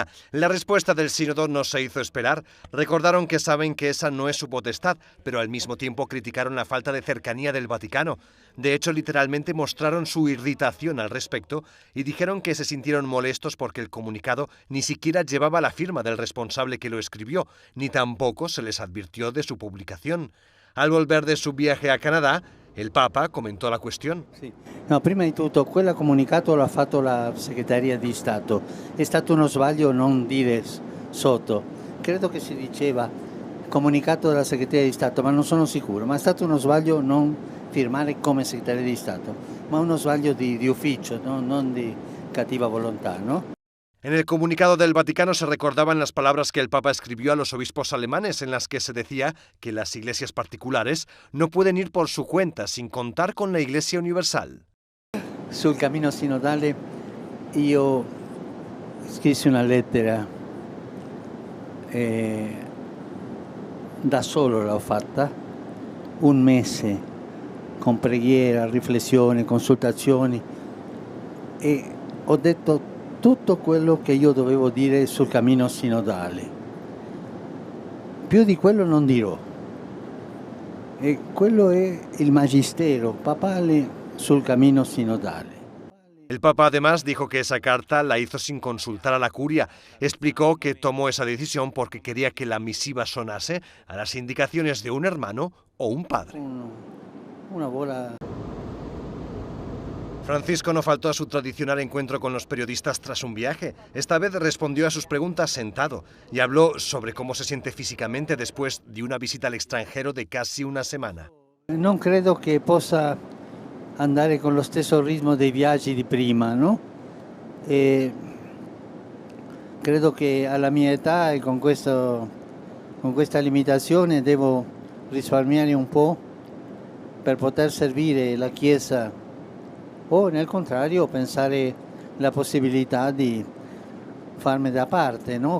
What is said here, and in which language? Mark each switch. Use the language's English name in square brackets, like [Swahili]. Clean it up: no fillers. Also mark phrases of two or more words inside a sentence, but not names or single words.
[Spanish] La respuesta del sínodo no se hizo esperar. Recordaron que saben que esa no es su potestad, pero al mismo tiempo criticaron la falta de cercanía del Vaticano. De hecho, literalmente mostraron su irritación al respecto y dijeron que se sintieron molestos porque el comunicado ni siquiera llevaba la firma del responsable que lo escribió, ni tampoco se les advirtió de su publicación. Al volver de su viaje a Canadá, El Papa [Italian] comentò la questione. Sì. No, prima di tutto, quel comunicato l'ha fatto la Segreteria di Stato. È stato uno sbaglio non dire sotto. Credo che si diceva comunicato della Segreteria di Stato, ma non sono sicuro. Ma è stato uno sbaglio non firmare come Segreteria di Stato, ma uno sbaglio di ufficio, no? Non di cattiva volontà, ¿no? [Spanish] En el comunicado del Vaticano se recordaban las palabras que el Papa escribió a los obispos alemanes, en las que se decía que las iglesias particulares no pueden ir por su cuenta sin contar con la Iglesia Universal. [Italian] Sul cammino sinodale io scrissi una lettera, da solo l'ho fatta, un mese con preghiera, riflessioni, consultazioni, e ho detto tutto quello che io dovevo dire sul cammino sinodale. Più di quello non dirò. E quello è il magistero papale sul cammino sinodale. [Spanish] El Papa además dijo que esa carta la hizo sin consultar a la curia. Explicó que tomó esa decisión porque quería que la misiva sonase a las indicaciones de un hermano o un padre. Una bola. Francisco no faltó a su tradicional encuentro con los periodistas tras un viaje. Esta vez respondió a sus preguntas sentado y habló sobre cómo se siente físicamente después de una visita al extranjero de casi una semana. [Italian] Non credo che possa andare con lo stesso ritmo dei viaggi di prima, no? E credo che alla mia età e con questa limitazione devo risparmiare un po' per poter servire la Chiesa, o nel contrario pensare la possibilità di farmi da parte, no?